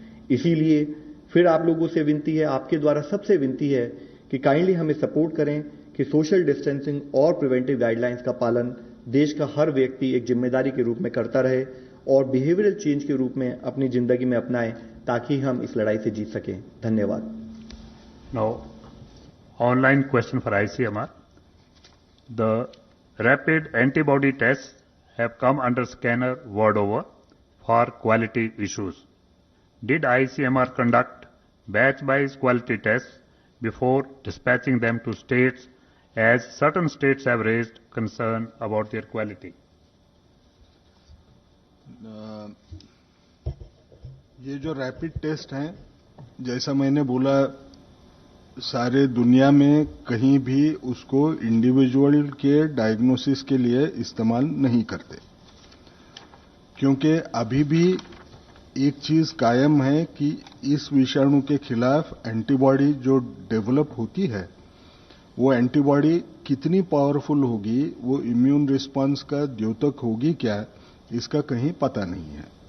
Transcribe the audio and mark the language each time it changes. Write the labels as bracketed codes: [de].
[hi] इसीलिए फिर आप लोगों से विनती है, आपके द्वारा सबसे विनती है कि काइंडली हमें सपोर्ट करें कि सोशल डिस्टेंसिंग और प्रिवेंटिव गाइडलाइंस का पालन देश का हर व्यक्ति एक जिम्मेदारी के रूप में करता रहे और बिहेवियरल चेंज के रूप में अपनी जिंदगी में अपनाएं, ताकि हम इस लड़ाई से जीत सकें। धन्यवाद। [en] Now, online question for ICMR. The rapid antibody tests have come under scanner word over for quality issues. Did ICMR conduct batch-wise quality tests before dispatching them to states, as certain states have raised concern about their quality? [hi] ये जो rapid test हैं, जैसा मैंने बोला, सारे दुनिया में कहीं भी उसको इंडिविजुअल के डायग्नोसिस के लिए इस्तेमाल नहीं करते, क्योंकि अभी भी एक चीज कायम है कि इस विषाणु के खिलाफ एंटीबॉडी जो डेवलप होती है, वो एंटीबॉडी कितनी पावरफुल होगी, वो इम्यून रिस्पांस का द्योतक होगी क्या, इसका कहीं पता नहीं है।